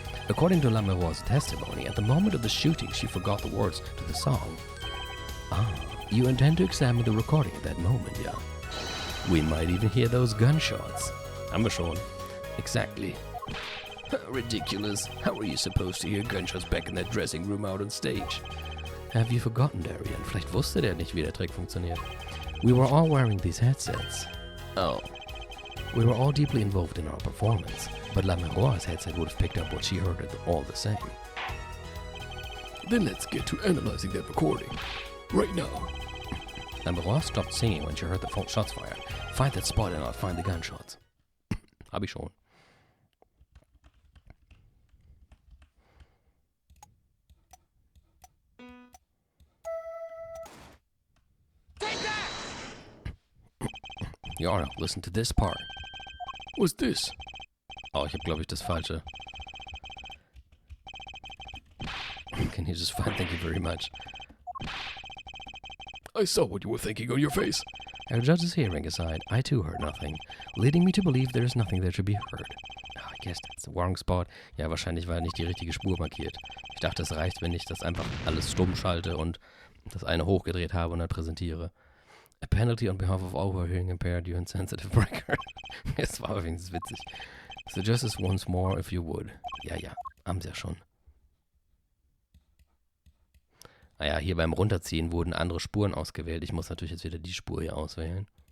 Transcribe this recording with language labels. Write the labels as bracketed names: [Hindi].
[English] According to Lameroi's testimony, at the moment of the shooting, she forgot the words to the song. Ah, you intend to examine the recording at that moment, yeah? We might even hear those gunshots. [German] Haben wir schon. [English] Exactly. Ridiculous. How are you supposed to hear gunshots back in that dressing room out on stage? Have you forgotten, Darian? [German] Vielleicht wusste der nicht, wie der Trick funktioniert. [English] We were all wearing these headsets. Oh. We were all deeply involved in our performance, but Lameroi's headset would have picked up what she heard all the same. Then let's get to analyzing that recording. Right now. Lamerois stopped singing when she heard the shots fired. Find that spot and I'll find the gunshots. [German] Hab ich schon. [English] Yara, listen to this part. What's this? [German] Oh, ich habe, glaube ich, das Falsche. [English] Can you just find? Thank you very much. I saw what you were thinking on your face. Our judge's hearing aside, I too heard nothing, leading me to believe there is nothing there to be heard. Oh, I guess that's the wrong spot. [German] Ja, wahrscheinlich war nicht die richtige Spur markiert. Ich dachte, es reicht, wenn ich das einfach alles stumm schalte und das eine hochgedreht habe und dann präsentiere. [English] A penalty on behalf of all who are hearing impaired, you insensitive breaker. [German] Es war übrigens witzig. [English] Suggest this once more if you would. [German] Ja, haben sie ja schon. Naja, hier beim Runterziehen wurden andere Spuren ausgewählt. Ich muss natürlich jetzt wieder die Spur hier auswählen.